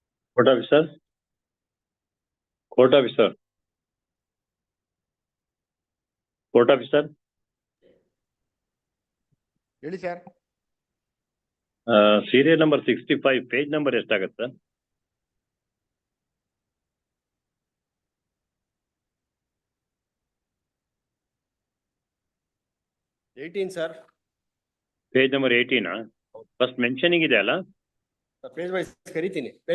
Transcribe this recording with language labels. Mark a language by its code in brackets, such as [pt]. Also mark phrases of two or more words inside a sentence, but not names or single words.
[en] Court officer. Court officer. Court officer. [kn] ಹೇಳಿ ಸರ್. [en] Serial number 65, page number ಎಷ್ಟಾಗತ್ತೆ? [kn] ಸರ್. [en] page number 18 first mentioning ಇದೆ ಅಲ್ಲ? page wise [kn] ಕರಿತೀನಿ.